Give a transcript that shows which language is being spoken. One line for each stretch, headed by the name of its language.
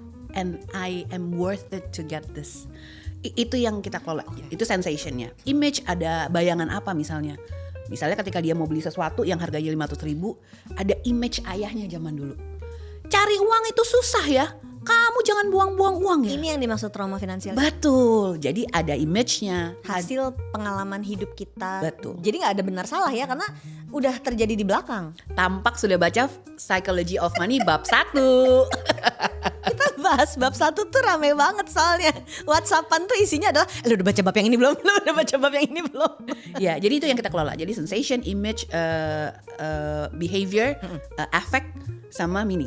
English: And I am worth it to get this.
Indonesian: Itu yang kita kelola, itu sensationnya. Image, ada bayangan apa misalnya. Misalnya ketika dia mau beli sesuatu yang harganya 500.000, ada image ayahnya zaman dulu. Cari uang itu susah ya, kamu jangan buang-buang uang ya. Ini yang dimaksud trauma finansial. Betul, jadi ada image-nya. Hasil pengalaman hidup kita. Betul. Jadi nggak ada benar salah ya, karena udah terjadi di belakang. Tampak sudah baca Psychology of Money bab 1. Kita bahas bab 1 tuh rame banget soalnya. WhatsAppan tuh isinya adalah, lu udah baca bab yang ini belum? Lu udah baca bab yang ini belum? Ya, jadi itu yang kita kelola. Jadi sensation, image, behavior, affect, sama meaning.